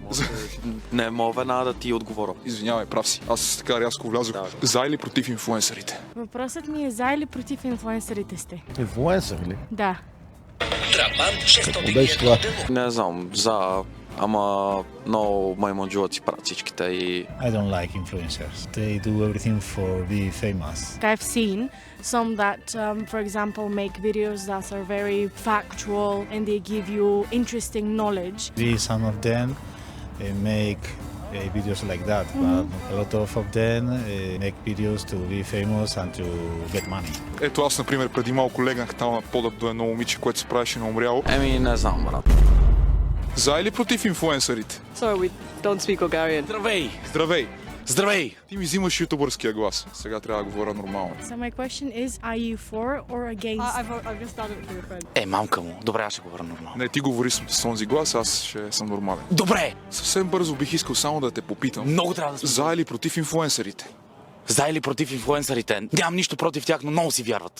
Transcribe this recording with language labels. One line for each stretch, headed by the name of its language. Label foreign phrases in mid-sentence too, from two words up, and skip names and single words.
Bulgarian: Не мога веднага да ти отговоря. Извинявай, прав си. Аз така рязко влязох. За или против инфлуенсърите? Въпросът ми е за или против инфлуенсърите сте? Инфлуенсър ли? Да. Какво беше това? Не знам, ама много маймунджулаци правят всичките и...
English: I don't like influencers. They do everything for be famous. I've seen some that, for example, make videos that are very factual and they give you interesting knowledge. Some of them make videos like that, but a lot of them make videos to be famous and to get money.
Bulgarian: Ето аз, например, преди малко легнах там на пода до едно момиче, което се правеше на умряло. Не знам, брат. За или против инфлуенсърите?
English: Sorry, we don't speak Bulgarian.
Bulgarian: Здравей! Ти ми взимаш ютубърския глас. Сега трябва да говоря нормално.
English: So my question is, are you for or against? I've just started with your friend.
Bulgarian: Мамка му. Добре, аз ще говоря нормално. Не, ти говори с този глас, аз ще съм нормален. Добре! Съвсем бързо бих искал само да те попитам. Много трябва да сме. За или против инфлуенсърите? За или против инфлуенсърите? Нямам нищо против тях, но много си вярват.